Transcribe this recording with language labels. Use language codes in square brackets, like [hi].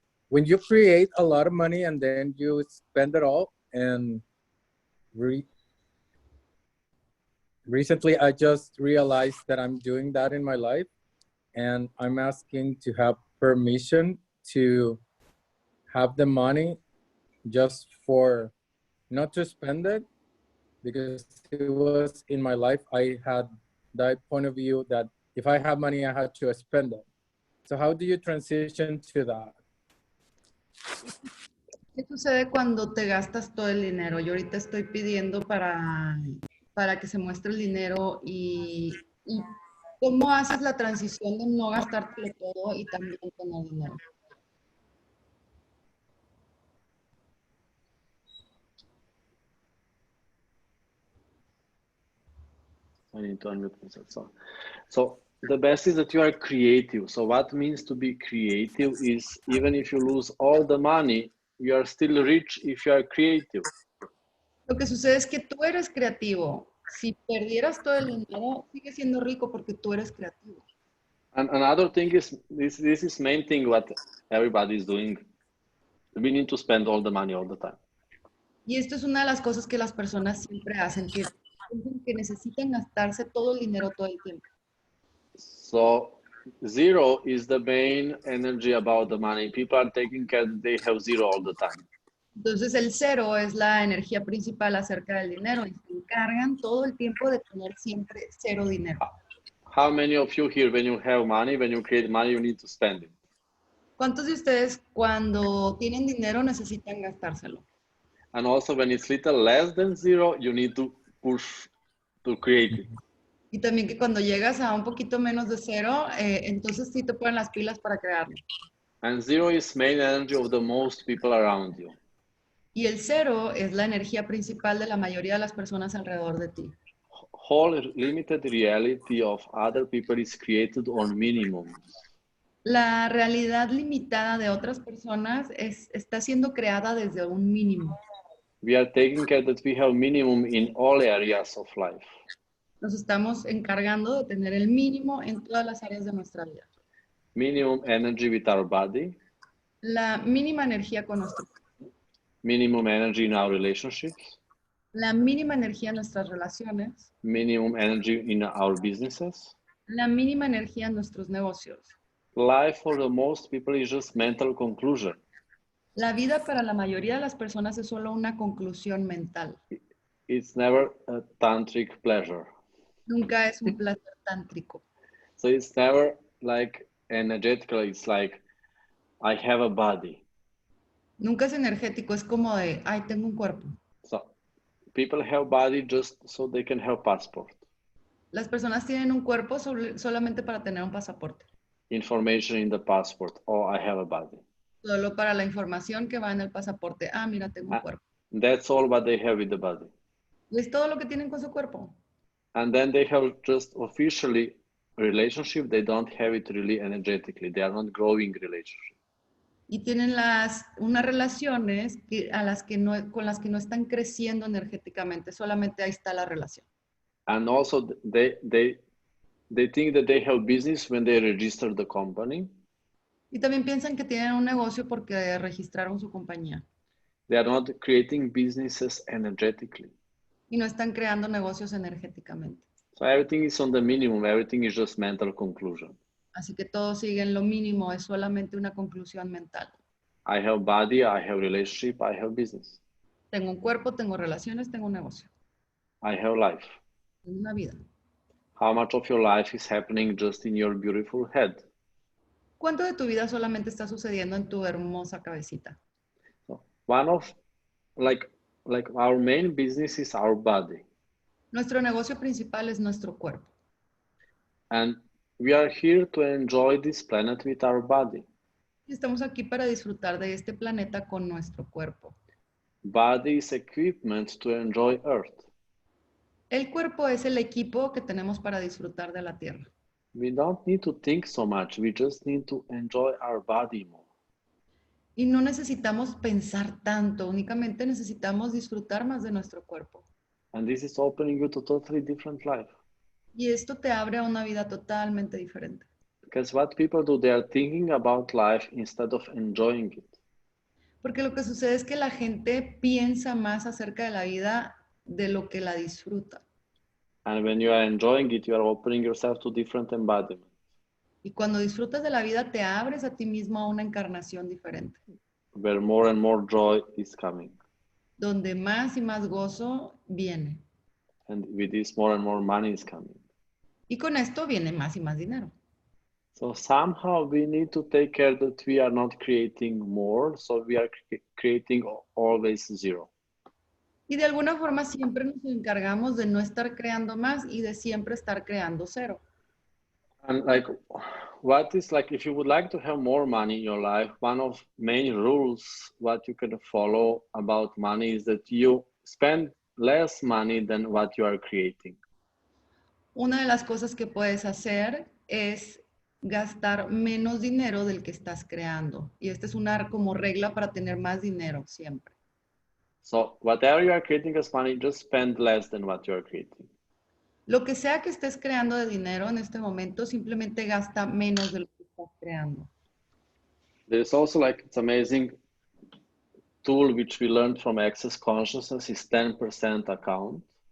[en] When you create a lot of money and then you spend it all, and recently I just realized that I'm doing that in my life, and I'm asking to have permission to have the money just for not to spend it, because it was in my life I had that point of view that if I have money I had to spend it. So how do you transition to that? [es] ¿Qué sucede cuando te gastas todo el dinero? Yo ahorita estoy pidiendo para que se muestre el dinero y ¿cómo haces la transición de no gastártelo todo y también tener dinero? [en] I need to unmute myself. So the best is that you are creative. So what means to be creative is even if you lose all the money, you are still rich if you are creative. [es] Lo que sucede es que tú eres creativo. Si perdieras todo el dinero, sigues siendo rico porque tú eres creativo. [en] And another thing is, this is main thing what everybody is doing. We need to spend all the money all the time. [es] Y esto es una de las cosas que las personas siempre hacen, que necesitan gastarse todo el dinero todo el tiempo. [en] So zero is the main energy about the money. People are taking care that they have zero all the time. [es] Entonces el cero es la energía principal acerca del dinero y se encargan todo el tiempo de tener siempre cero dinero. [en] How many of you here, when you have money, when you create money, you need to spend it? [es] ¿Cuántos de ustedes cuando tienen dinero necesitan gastárselo? [en] And also when it's little less than zero, you need to push to create it. [es] Y también que cuando llegas a un poquito menos de cero, entonces sí te ponen las pilas para crearlo. [en] And zero is main energy of the most people around you. [es] Y el cero es la energía principal de la mayoría de las personas alrededor de ti. [en] Whole limited reality of other people is created on minimum. [es] La realidad limitada de otras personas está siendo creada desde un mínimo. [en] We are taking care that we have minimum in all areas of life. [es] Nos estamos encargando de tener el mínimo en todas las áreas de nuestra vida. [en] Minimum energy with our body. [es] La mínima energía con nuestro cuerpo. [en] Minimum energy in our relationships. [es] La mínima energía en nuestras relaciones. [en] Minimum energy in our businesses. [es] La mínima energía en nuestros negocios. [en] Life for the most people is just mental conclusion. [es] La vida para la mayoría de las personas es solo una conclusión mental. [en] It's never a tantric pleasure. [es] Nunca es un placer tántrico. [en] So it's never like energetical. It's like, I have a body. [es] Nunca es energético, es como de, ay, tengo un cuerpo. [en] So people have body just so they can have passport. [es] Las personas tienen un cuerpo solamente para tener un pasaporte. [en] Information in the passport. Oh, I have a body. [es] Solo para la información que va en el pasaporte. Ah, mira, tengo un cuerpo. [en] That's all what they have with the body. [es] Y es todo lo que tienen con su cuerpo. [en] And then they have just officially a relationship. They don't have it really energetically. They are not growing relationship. [es] Y tienen unas relaciones con las que no están creciendo energéticamente. Solamente ahí está la relación. [en] And also they think that they have business when they register the company. [es] Y también piensan que tienen un negocio porque registraron su compañía. [en] They are not creating businesses energetically. [es] Y no están creando negocios energéticamente. [en] So everything is on the minimum. Everything is just mental conclusion. [es] Así que todo sigue en lo mínimo, es solamente una conclusión mental. [en] I have body, I have relationship, I have business. [es] Tengo un cuerpo, tengo relaciones, tengo un negocio. [en] I have life. [es] Tengo una vida. [en] How much of your life is happening just in your beautiful head? [es] ¿Cuánto de tu vida solamente está sucediendo en tu hermosa cabecita? [en] So one of like our main business is our body. [es] Nuestro negocio principal es nuestro cuerpo. [en] And we are here to enjoy this planet with our body. [es] Y estamos aquí para disfrutar de este planeta con nuestro cuerpo. [en] Body is equipment to enjoy Earth. [es] El cuerpo es el equipo que tenemos para disfrutar de la Tierra. [en] We don't need to think so much. We just need to enjoy our body more. [es] Y no necesitamos pensar tanto, únicamente necesitamos disfrutar más de nuestro cuerpo. [en] And this is opening you to totally different life. [es] Y esto te abre a una vida totalmente diferente. [en] Because what people do, they are thinking about life instead of enjoying it. [es] Porque lo que sucede es que la gente piensa más acerca de la vida de lo que la disfruta. [en] And when you are enjoying it, you are opening yourself to different embodiment. [es] Y cuando disfrutas de la vida, te abres a ti mismo a una encarnación diferente. [en] Where more and more joy is coming. [es] Donde más y más gozo viene. [en] And with this, more and more money is coming. [es] Y con esto viene más y más dinero. [en] So somehow we need to take care that we are not creating more. So we are creating always zero. [es] Y de alguna forma siempre nos encargamos de no estar creando más y de siempre estar creando cero. [en] And like, what is like, if you would like to have more money in your life, one of main rules what you can follow about money is that you spend less money than what you are creating. [es] Una de las cosas que puedes hacer es gastar menos dinero del que estás creando. Y esta es una como regla para tener más dinero siempre. [en] So whatever you are creating as money, just spend less than what you are creating. [es] Lo que sea que estés creando de dinero en este momento, simplemente gasta menos de lo que estás creando. [en] There's also like, it's amazing tool which we learned from Access Consciousness is 10% account.